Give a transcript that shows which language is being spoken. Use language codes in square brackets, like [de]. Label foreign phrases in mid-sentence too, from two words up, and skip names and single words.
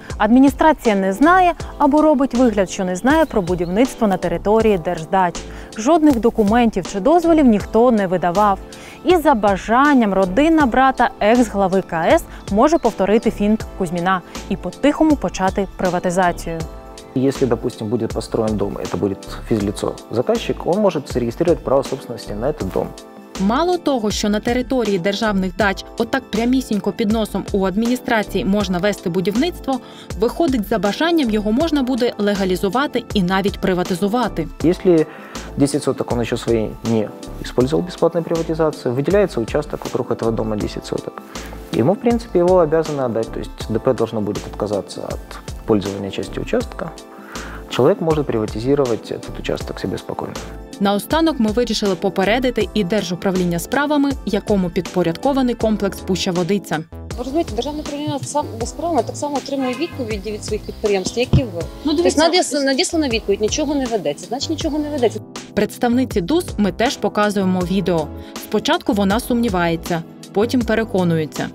[uk] Адміністрація не знає або робить вигляд, що не знає про будівництво на території держдач. Жодних документів чи дозволів ніхто не видавав. І за бажанням родина брата екс-глави КС може повторити фінт Кузьміна і по-тихому почати приватизацію. [ru] Если, допустим, будет построен дом, это будет физлицо, заказчик, он может зарегистрировать право собственности на этот дом. [uk] Мало того, що на території державних дач отак прямісінько під носом у адміністрації можна вести будівництво, виходить, за бажанням його можна буде легалізувати і навіть приватизувати. [ru] Если 10 соток он еще свои не использовал бесплатной приватизации, выделяется участок вокруг этого дома 10 соток. Ему, в принципе, его обязаны отдать, то есть ДП должно будет отказаться от пользования частью участка. Человек может приватизировать этот участок себе спокойно. [uk] Наостанок ми вирішили попередити і Держуправління справами, якому підпорядкований комплекс Пуща Водиця. Ви розумієте, Державне управління справами так само отримує відповіді від своїх підприємств, як і ви. Тобто надіслана відповідь, нічого не ведеться, значить нічого не ведеться. Представниці ДУС ми теж показуємо відео. Спочатку вона сумнівається, потім переконується.